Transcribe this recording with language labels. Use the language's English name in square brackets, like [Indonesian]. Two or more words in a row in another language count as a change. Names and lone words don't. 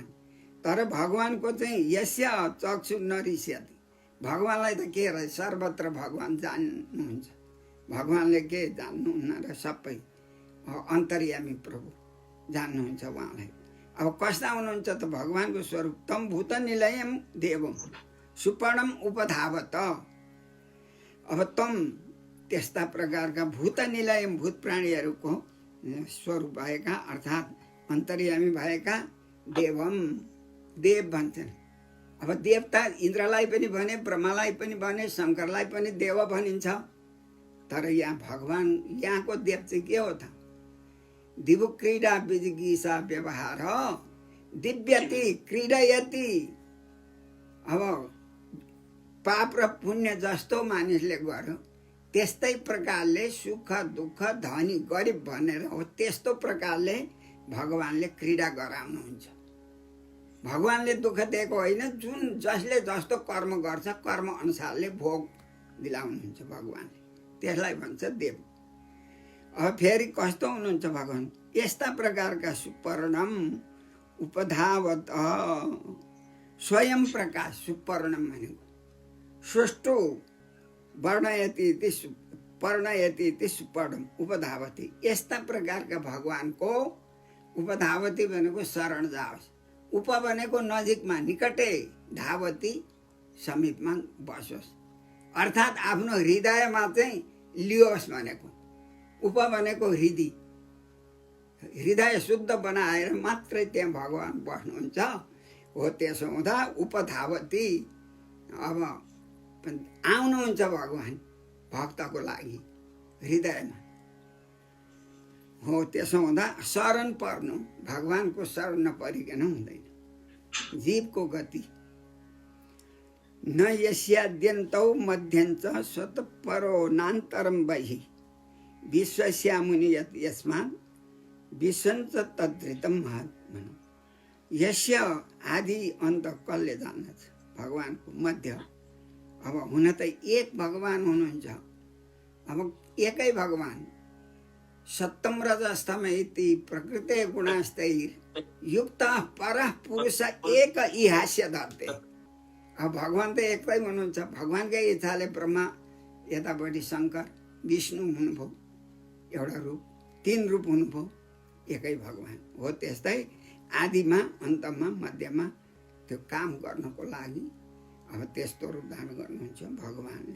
[Nepali] तर भगवानको चाहिँ [Sanskrit] यस्य चक्षु नरिष्यति, [Nepali] भगवानलाई त के रह्यो? सर्वत्र भगवान जान्नुहुन्छ। भगवानले के जान्नुहुन्न र सबै अन्तर्यामी प्रभु जान्नुहुन्छ उहाँलाई। अब कस्ता हुनुहुन्छ त भगवानको स्वरूप? [Sanskrit] तम भूत निलयम देवम सुपर्णम उपधावत। [Nepali] अब तम त्यस्ता प्रकारका [Sanskrit] भूत निलयम, [Nepali] भूत प्राणीहरूको स्वरूप भएका अर्थात् अन्तर्यामी भएका देवम, देव भन्छन्। अब देवता इन्द्रलाई पनि भने, ब्रह्मालाई पनि भने, शङ्करलाई पनि देव भनिन्छ। तर यहाँ भगवान, यहाँको देव चाहिँ के हो त? [Sanskrit] दिवु क्रीडा विजिगीषा व्यवहार दिव्यति क्रीडयति। [Nepali] अब पाप र पुण्य जस्तो मानिसले गर्यो त्यस्तै प्रकारले सुख दुःख धनी गरिब भनेर हो त्यस्तो प्रकारले भगवानले क्रीडा गराउनुहुन्छ। भगवानले दुःख दिएको होइन, जुन जसले जस्तो कर्म गर्छ कर्म अनुसारले भोग दिलाउनुहुन्छ भगवानले, त्यसलाई भन्छ देव। अब फेरि कस्तो हुनुहुन्छ भगवान? यस्ता प्रकारका [Sanskrit] सुपर्णम उपधावत [Nepali] स्वयं प्रकाश। सुपर्णम भनेको [Sanskrit] सुष्टु वर्णयति पर्णयति सुपर्णम उपधावती। [Nepali] यस्ता प्रकारका भगवानको उपधावती भनेको शरण जाओस्, उप भनेको नजिकमा निकटै, धावती समीपमा बसोस्, अर्थात् आफ्नो हृदयमा चाहिँ लियोस् भनेको। उप भनेको हृदय शुद्ध बनाएर मात्रै त्यहाँ भगवान बस्नुहुन्छ हो। त्यसो हुँदा उपधावती अब आउनुहुन्छ भगवान भक्तको लागि हृदयमा हो। त्यसो हुँदा शरण पर्नु, भगवानको शरण नपरिकन हुँदैन जीवको गति। [Sanskrit] न यस्याद्यन्तौ मध्यञ्च स्वतःपरो नान्तरं बहिः विश्वस्यामुनि यस्मात् विश्वञ्च तद्धितं महत्। [Nepali] यस्य आदि अन्त कसले जान्दछ? भगवानको मध्य। अब हुन त एक भगवान हुनुहुन्छ। अब एकै भगवान [Sanskrit] सत्यम रजस्तम इति प्रकृते गुणस्तैर युक्त परः पुरुष एक इहास्य धत्ते। [Nepali] अब भगवान त एकै हुनुहुन्छ। भगवानकै इच्छाले ब्रह्मा, यतापट्टि शङ्कर, विष्णु हुनुभयो एउटा रूप, तीन रूप हुनुभयो, एकै भगवान हो। त्यस्तै आदिमा अन्तमा मध्यमा त्यो काम गर्नको लागि अब त्यस्तो रूप धारण गर्नुहुन्छ भगवानले।